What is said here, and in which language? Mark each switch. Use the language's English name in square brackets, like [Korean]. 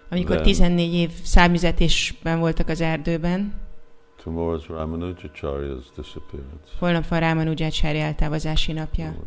[Hungarian] Amikor 14 év számüzetésben voltak az erdőben. [English] Tomorrow's Ramanujacharya's disappearance. [Hungarian] Holnap van Ramanujacharya eltávozási napja.